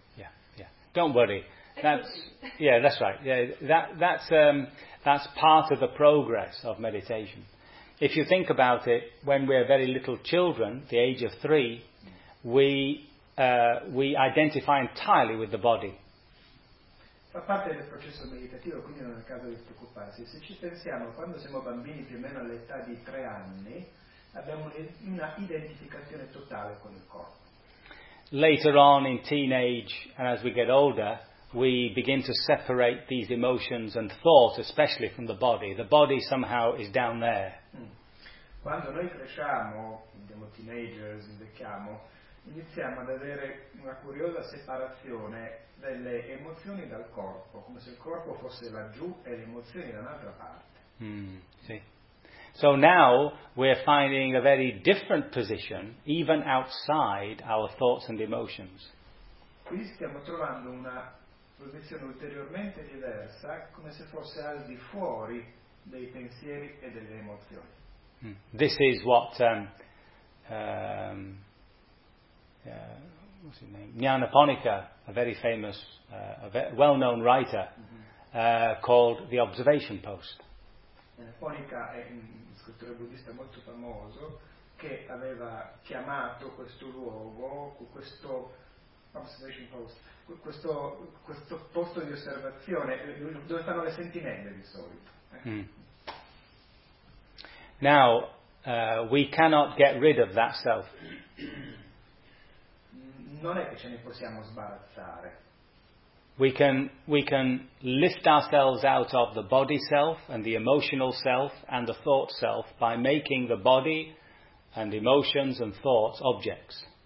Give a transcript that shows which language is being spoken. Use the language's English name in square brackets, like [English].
[English] Yeah, yeah. Don't worry. That's right. Yeah, that's part of the progress of meditation. If you think about it, when we're very little children, the age of three, we identify entirely with the body. [Italian] Fa parte del processo meditativo, quindi non è il caso di preoccuparsi. Se ci pensiamo, quando siamo bambini più o meno all'età di tre anni, abbiamo una identificazione totale con il corpo. [English] Later on in teenage and as we get older, we begin to separate these emotions and thoughts, especially from the body. The body somehow is down there. [Italian] Quando noi cresciamo, diciamo teenagers, invecchiamo, iniziamo ad avere una curiosa separazione delle emozioni dal corpo, come se il corpo fosse laggiù e le emozioni da un'altra parte. Sì. [English] So now we're finding a very different position, even outside our thoughts and emotions. [Italian] Quindi stiamo trovando una posizione ulteriormente diversa, come se fosse al di fuori dei pensieri e delle emozioni. [English] This is what what's his name? Jnanaponika, a very famous, well-known writer, called the Observation Post. [Italian] Jnanaponika è un scrittore buddista molto famoso che aveva chiamato questo luogo, questo Observation Post, questo posto di osservazione dove stanno le sentinelle di solito. [English] Now, we cannot get rid of that self. [Italian] Non è che ce ne possiamo sbarazzare. [English] We can lift ourselves out of the body self and the emotional self and the thought self by making the body and emotions and thoughts objects.